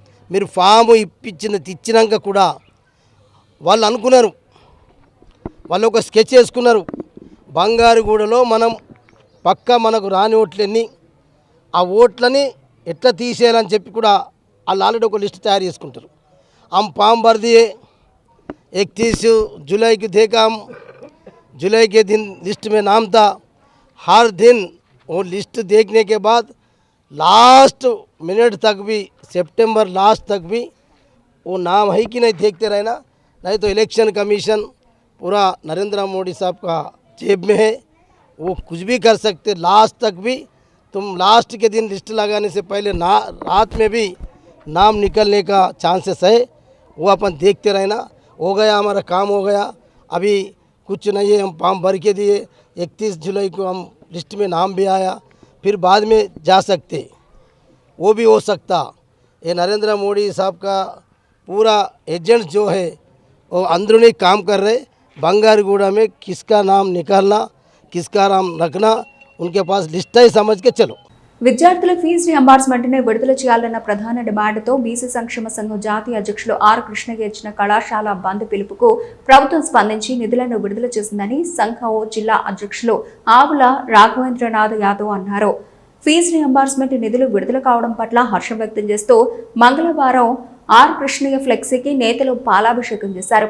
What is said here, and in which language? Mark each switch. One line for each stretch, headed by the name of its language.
Telugu: మీరు ఫాము ఇచ్చినాక కూడా వాళ్ళు అనుకున్నారు, వాళ్ళు ఒక స్కెచ్ వేసుకున్నారు, బంగారుగూడలో మనం మనకు రాని ఓట్లన్నీ ఆ ఓట్లని ఎట్లా తీసేయాలని చెప్పి కూడా వాళ్ళు ఆల్రెడీ ఒక లిస్ట్ తయారు చేసుకుంటారు.
Hindi: हम फॉर्म भर दिए, 31 जुलाई को देखा, हम जुलाई के दिन लिस्ट में नाम था. हर दिन वो लिस्ट देखने के बाद लास्ट मिनट तक भी, सितंबर लास्ट तक भी वो नाम है कि नहीं देखते रहना. नहीं तो इलेक्शन कमीशन पूरा नरेंद्र मोदी साहब का जेब में है, वो कुछ भी कर सकते. लास्ट तक भी तुम लास्ट के दिन लिस्ट लगाने से पहले रात में भी नाम निकलने का चांसेस है. वो अपन देखते रहना. हो गया, हमारा काम हो गया. अभी कुछ नहीं है, हम फॉर्म भर के दिए. 31 जुलाई को हम लिस्ट में नाम भी आया, फिर बाद में जा सकते, वो भी हो सकता. ये नरेंद्र मोदी साहब का पूरा एजेंट जो है वो अंदरूनी काम कर रहे. बंगारगुड़ा में किसका नाम निकालना, किसका नाम रखना, उनके पास लिस्ट ही समझ के चलो.
Telugu: విద్యార్థుల ఫీజు రియంబర్స్మెంట్ను విడుదల చేయాలన్న ప్రధాన డిమాండ్తో బీసీ సంక్షేమ సంఘం జాతీయ అధ్యక్షులు ఆర్ కృష్ణయ్య ఇచ్చిన కళాశాల బంద్ పిలుపుకు ప్రభుత్వం స్పందించి నిధులను విడుదల చేసిందని సంఘం జిల్లా అధ్యక్షులు ఆవుల రాఘవేంద్రనాథ్ యాదవ్ అన్నారు. ఫీజు రియంబర్స్మెంట్ నిధులు విడుదల కావడం పట్ల హర్షం వ్యక్తం చేస్తూ మంగళవారం ఆర్ కృష్ణయ్య ఫ్లెక్సీకి నేతలు పాలాభిషేకం చేశారు.